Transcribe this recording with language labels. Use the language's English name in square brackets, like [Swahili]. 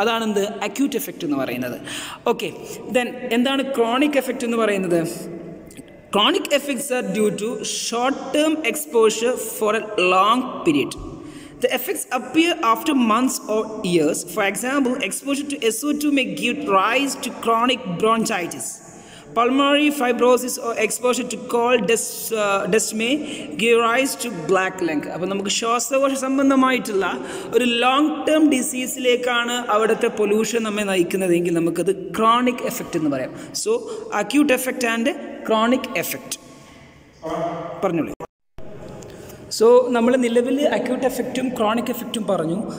[Malayalam] അതാണ് എന്ത് acute effect എന്ന് പറയുന്നത്. ഓക്കെ, ദെൻ എന്താണ് ക്രോണിക് എഫക്റ്റ് എന്ന് പറയുന്നത്? [English] Chronic effects are due to short-term exposure for a long period. The effects appear after months or years. For example, exposure to SO2 may give rise to chronic bronchitis. Pulmonary fibrosis or exposure to coal dust may give rise to black lung. [Malayalam] അപ്പോൾ നമുക്ക് ശ്വാസകോശ സംബന്ധമായിട്ടുള്ള ഒരു long term ഡിസീസിലേക്കാണ് അവിടുത്തെ pollution നമ്മെ നയിക്കുന്നതെങ്കിൽ നമുക്കത് chronic effect എന്ന് പറയാം. So acute effect and chronic effect പറഞ്ഞോളൂ. സോ നമ്മൾ നിലവിൽ അക്യൂട്ട് എഫക്റ്റും ക്രോണിക് എഫക്റ്റും പറഞ്ഞു.